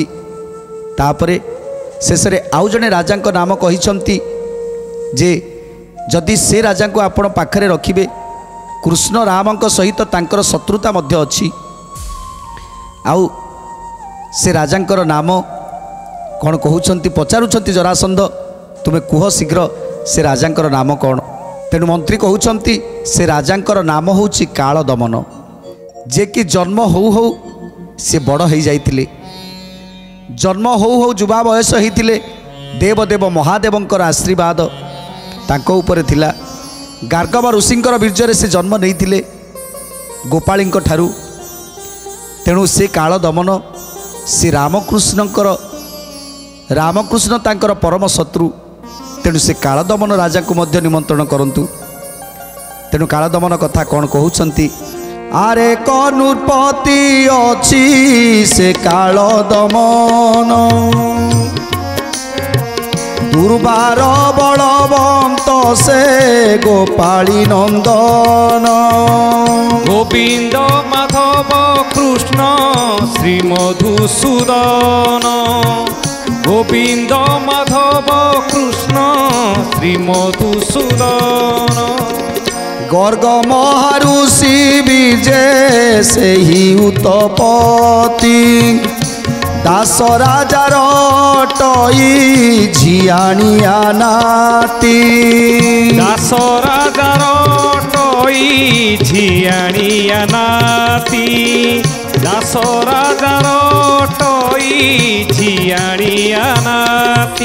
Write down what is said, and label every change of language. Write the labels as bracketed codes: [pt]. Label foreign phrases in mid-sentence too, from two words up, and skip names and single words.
[or] ତାପରେ ଶେଷରେ ଆଉ ଜଣେ ରାଜାଙ୍କ ନାମ କହିସନ୍ତି ଯେ ଯଦି ସେ ରାଜା କୁ ଆପଣ ପାଖରେ ରଖିବେ କୃଷ୍ଣ ରାମଙ୍କ ସହିତ ତାଙ୍କର ଶତ୍ରୁତା ମଧ୍ୟ ଅଛି। ଆଉ ସେ ରାଜାଙ୍କର ନାମ କଉଣ କହୁଛନ୍ତି ପଚାରୁଛନ୍ତି ଜରାସନ୍ଧ, ତୁମେ କୁହ ଶୀଘ୍ର ସେ ରାଜାଙ୍କର ନାମ କଉଣ। ତେଣୁ ମନ୍ତ୍ରୀ କହୁଛନ୍ତି ସେ ରାଜାଙ୍କର ନାମ ହେଉଛି କାଳ ଦମନ, ଯେ କି ଜନ୍ମ ହୋ ସେ ବଡ଼ ହୋ ଯାଇଥିଲେ, ଜନ୍ମ ହୋ ଯୁବା ବୟସ ହୋଇଥିଲେ। ଦେବଦେବ ମହାଦେବଙ୍କର ଆଶୀର୍ବାଦ ତାଙ୍କୁ ଉପର ଥିଲା। ଗାର୍ଗବ ଋଷିଙ୍କର ବୀର୍ଯ୍ୟରେ ସେ ଜନ୍ମ ନେଇଥିଲେ ଗୋପାଳୀଙ୍କ ଠାରୁ। ତେଣୁ ସେ କାଳ ଦମନ ସେ ରାମକୃଷ୍ଣ ତାଙ୍କର ପରମ ଶତ୍ରୁ। ତେଣୁ ସେ କାଳ ଦମନ ରାଜା କୁ ମଧ୍ୟ ନିମନ୍ତ୍ରଣ କରନ୍ତୁ। ତେଣୁ କାଳ ଦମନ କଥା କଉଣ କହୁଛନ୍ତି, ଆରେ କନୁପତି ଅଛି ସେ କାଳ ଦମନ, ଦୁର୍ବାର ବଳବନ୍ତ ସେ ଗୋପାଳୀ ନନ୍ଦନ। ଗୋବିନ୍ଦ ମାଧବ କୃଷ୍ଣ ଶ୍ରୀ ମଧୁସୂଦନ, ଗୋବିନ୍ଦ ମାଧବ କୃଷ୍ଣ ଶ୍ରୀ ମଧୁସୂଦନ। ଗର୍ଗ ମହର୍ଷି ବିଜେ ସେ ହି ଉତ୍ପତ୍ତି, ଦାସ ରାଜାର ଟଇ ଝିଆଣିଆ ନାତି। ଦାସ ରାଜାର ଟଇ ଝିଆଣିଆ ନାତି, ଦାସ ରାଜାର ଟଇ ଝିଆଣିଆ ନାତି।